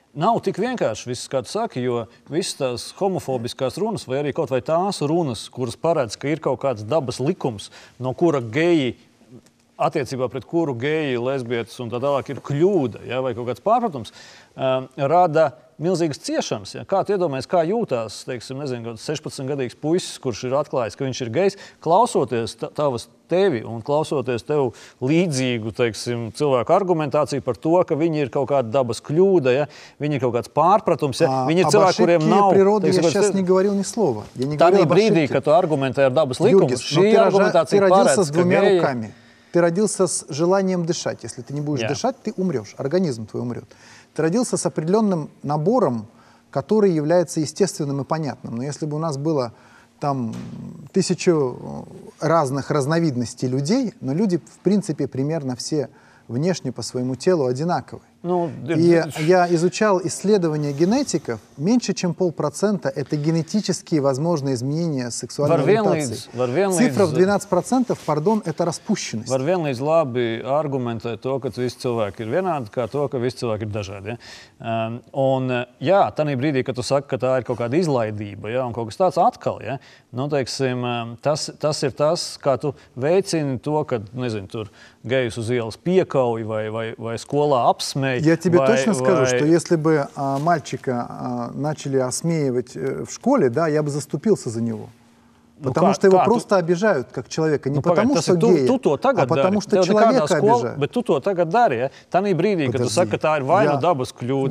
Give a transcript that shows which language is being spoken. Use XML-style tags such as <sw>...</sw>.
<lv>Nav tik vienkārši viss, kā tu saki, jo visas tās homofobiskās runas vai arī kaut vai tās runas, kuras paredz, ka ir kaut kāds dabas likums, no kura geji, attiecībā pret kuru geji, lesbietes un tā tālāk ir kļūda, vai kaut kāds pārpratums, rada milzīgas ciešanas. Ja? Kā tu iedomājies, kā jūtās, teiksim, nezinu, 16-gadīgs puisis, kurš ir atklājis, ka viņš ir gejs, klausoties tevi un klausoties tev līdzīgu, teiksim, cilvēku argumentāciju par to, ka viņi ir kaut kāda dabas kļūda, ja? Viņi ir kaut kāds pārpratums, ja? Viņi ir cilvēki, kuriem nav...</lv> <ru>Природы я сейчас не говорил ни слова. Я не говорил об ошибке.</ru> <lv>Brīdī, kad tu argumentē ar dabas likumu, šī argumentācija</lv> <ru>ты родился</ru> <lv>paredz,</lv> <ru>с двумя</ru> <lv>geji...</lv> <ru>руками. Ты родился с желанием дышать. Если ты не будешь дышать, ты умрешь. Организм твой умрет. Ты родился с определенным набором, который является естественным и понятным. Но если бы у нас было там 1000 разных разновидностей людей, но люди, в принципе, примерно все внешне по своему телу одинаковы. И я изучал исследования генетиков, меньше чем 0,5% это генетические возможные изменения сексуальной ориентации. Цифра в 12%, пардон, это распущенность.</ru> <lv>Var vienlīdz labi argumentēt to, ka visi cilvēki ir vienādi, kā to, ka visi cilvēki ir dažādi. Ja? Un, jā, tanī brīdī, kad tu saki, ka tā ir kaut kāda izlaidība, ja, un kaut kas tāds atkal, ja, nu, teiksim, tas ir tas, kā tu veicini to, ka, nezinu, tur gejus uz ielas piekauj vai skolā apsmej.</lv> <ru>Я тебе точно скажу, что если бы мальчика начали осмеивать в школе, да, я бы заступился за него. Потому что его просто обижают как человека. Не потому что гея, а потому что человека обижают.</ru> <lv>Bet tu to tagad dari, ja? Tanī brīdī, kad tu saki, ka tā ir vai nu dabas kļūda.</lv>